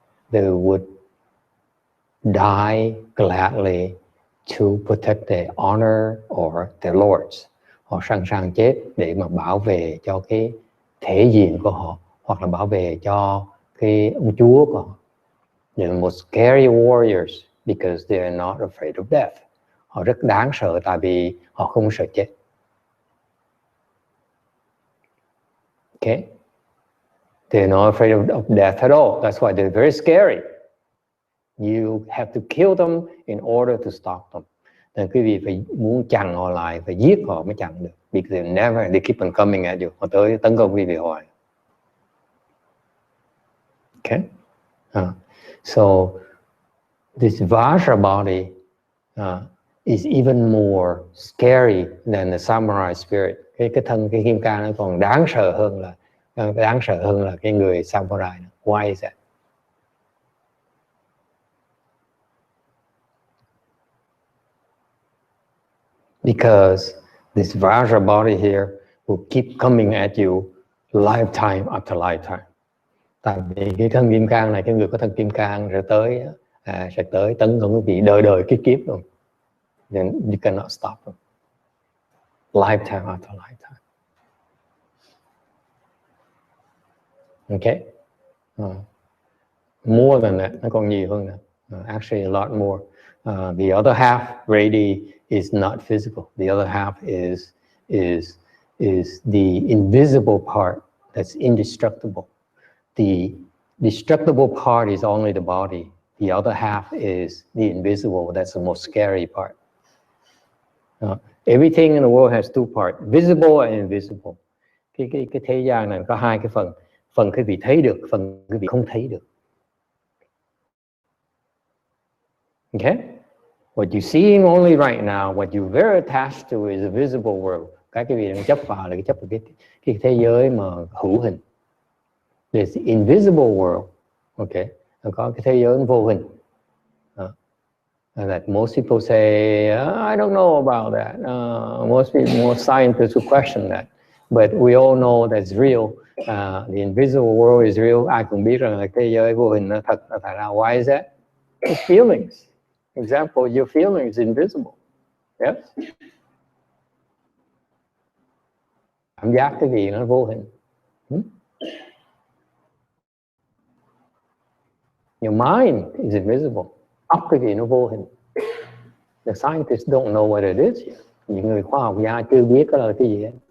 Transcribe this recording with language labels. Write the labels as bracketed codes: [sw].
[en] They would die gladly to protect their honor or their lords. [vi] Họ sẵn sàng chết để mà bảo vệ cho cái thể diện của họ, hoặc là bảo vệ cho cái ông chúa của họ. [en] They're the most scary warriors because they are not afraid of death. [vi] Họ rất đáng sợ tại vì họ không sợ chết. [en] Okay? They're not afraid of death at all. That's why they're very scary. You have to kill them in order to stop them. [vi] Nên quý vị phải muốn chặn họ lại, phải giết họ mới chặn được. [en] Because they keep on coming at you. [vi] Họ tới tấn công quý vị hoài. [en] Okay? So this Vajra Body is even more scary than the samurai spirit. [vi] Cái kim cang nó còn đáng sợ hơn là cái người samurai. [en] Why is that? Because this Vajra Body here will keep coming at you lifetime after lifetime. Tại vì cái thân kim cang này, cái người có thân kim cang sẽ tới tấn công quý vị đời đời kiếp kiếp luôn. Then you cannot stop them. Lifetime after lifetime. Okay. More than that, [vi] nó còn nhiều hơn nữa. [en] Actually a lot more. The other half, Brady, is not physical. The other half is the invisible part that's indestructible. The destructible part is only the body. The other half is the invisible. That's the most scary part. Everything in the world has two parts, visible and invisible. [vi] Cái thế gian này có hai cái phần. Phần quý vị thấy được, phần quý vị không thấy được. [en] Okay? What you're seeing only right now, what you're very attached to is a visible world. [vi] Cái quý vị đang chấp vào là cái chấp vào cái thế giới mà hữu hình. [en] There's the invisible world. Okay? [vi] Có cái thế giới vô hình. [en] That most people say, I don't know about that. Most scientists will question that. But we all know that's real. The invisible world is real. [vi] Ai cũng biết rằng là thế giới vô hình nó thật. Tại sao? [en] Why is that? It's feelings. Example, your feeling is invisible. Yes? [vi] Cảm giác cái gì nó vô hình. [en] Your mind is invisible. [vi] Óc cái gì nó vô hình. [en] The scientists don't know what it is yet. [vi] Những người khoa học gia chưa biết đó là cái gì hết.